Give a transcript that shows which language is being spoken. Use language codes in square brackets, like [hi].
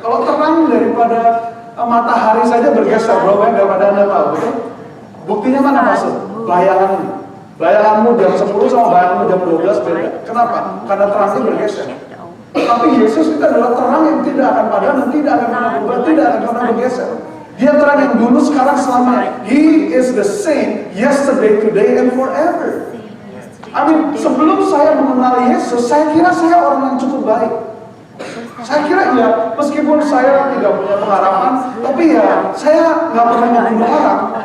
[id] Kalau terang daripada matahari saja bergeser, berapa yang daripada Anda tahu, betul? Buktinya mana maksud? Bayanganmu. Bayanganmu jam 10 sama bayanganmu jam 12 beda. Kenapa? Karena terangnya bergeser. Tapi Yesus itu adalah terang yang tidak akan padam dan tidak akan pernah berubah, tidak akan pernah bergeser. Dia terang yang dulu, sekarang, selamanya. [en] He is the same yesterday, today, and forever. [id] Sebelum saya mengenal Yesus, saya kira saya orang yang cukup baik. Saya kira ya, meskipun saya tidak punya pengharapan, tapi ya saya nggak pernah membunuh orang.